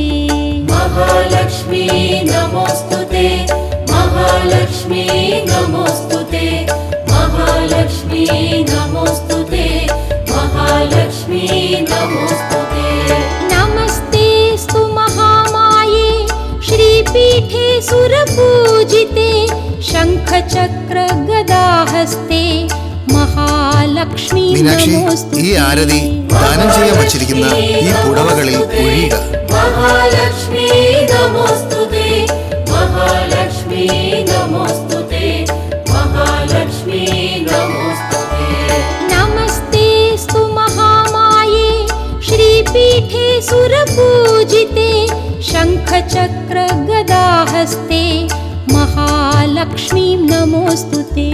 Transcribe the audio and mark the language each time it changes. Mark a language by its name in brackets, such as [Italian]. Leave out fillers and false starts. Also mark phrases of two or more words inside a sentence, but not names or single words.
[Sanskrit] महालक्ष्मी नमोऽस्तुते, महालक्ष्मी नमोऽस्तुते, महालक्ष्मी नमोऽस्तुते, महालक्ष्मी नमोऽस्तुते। नमस्तेस्तु महामाये श्रीपीठे सुरपूजिते शङ्खचक्रगदाहस्ते महालक्ष्मी മീനാക്ഷി, नमोऽस्तुते। [Malayalam] ഈ ആരതി ദാനം ചെയ്യാൻ വച്ചിരിക്കുന്ന ഈ പുടവകളിൽ ഒഴിയുക. [Sanskrit] महालक्ष्मी नमोऽस्तुते, महालक्ष्मी नमोऽस्तुते, महालक्ष्मी नमोऽस्तुते। नमस्तेस्तु महामाये श्रीपीठे सुरपूजिते शङ्खचक्रगदाहस्ते महालक्ष्मी नमोऽस्तुते।